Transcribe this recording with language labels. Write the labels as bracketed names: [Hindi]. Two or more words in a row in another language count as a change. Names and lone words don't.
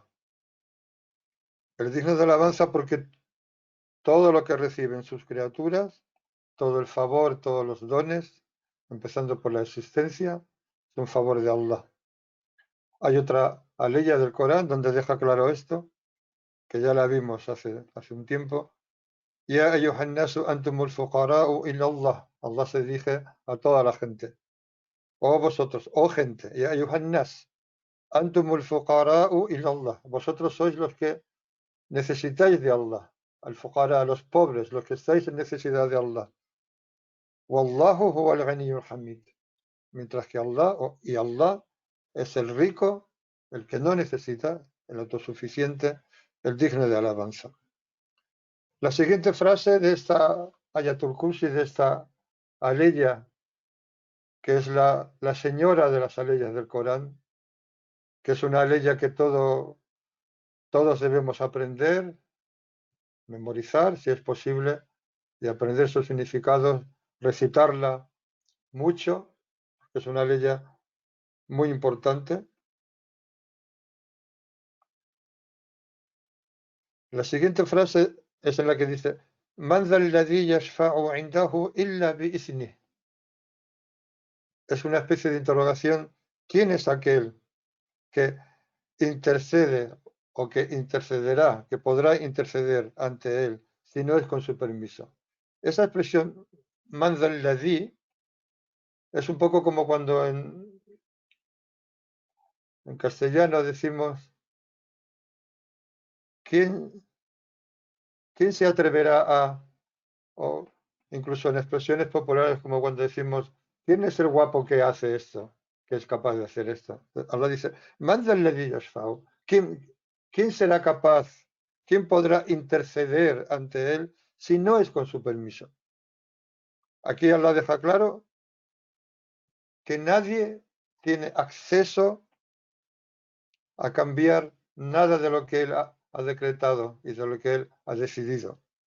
[Spanish] El digno de alabanza porque todo lo que reciben sus criaturas, todo el favor, todos los dones, empezando por la existencia, es un favor de Allah. Hay otra aleya del Corán donde deja claro esto, que ya la vimos hace un tiempo. [Arabic] يا أيها الناس أنتم الفقراء إلى الله. [Spanish] Allah se dirige a toda la gente. O vosotros, gente, [Arabic] يا أيها الناس أنتم الفقراء إلى الله. [Spanish] Vosotros sois los que necesitáis de Allah. [Arabic] الفقراء, [Spanish] a los pobres, los que estáis en necesidad de Allah. [Arabic] والله هو الغني الحميد. [Spanish] Mientras que Allah es el rico, el que no necesita, el autosuficiente, el digno de alabanza. La siguiente frase de esta Ayatul Kursi, de esta aleya, que es la señora de las aleyas del Corán, que es una ley que todos debemos aprender, memorizar, si es posible, y aprender sus significados, recitarla mucho, que es una ley muy importante. La siguiente frase es en la que dice: [Arabic] "من ذا الذي يشفع عنده إلا بإذنه". [Spanish] Es una especie de interrogación. ¿Quién es aquel que intercede o que intercederá, que podrá interceder ante él si no es con su permiso? Esa expresión, [Arabic] "من ذا الذي", [Spanish] es un poco como cuando en castellano decimos: ¿quién se atreverá a? O incluso en expresiones populares, como cuando decimos: ¿quién es el guapo que hace esto? Que es capaz de hacer esto. Allah dice: [Arabic] "من الذي يشفع". [Spanish] ¿Quién será capaz? ¿Quién podrá interceder ante él si no es con su permiso? Aquí Allah deja claro que nadie tiene acceso a cambiar nada de lo que él ha decretado y de lo que él ha decidido.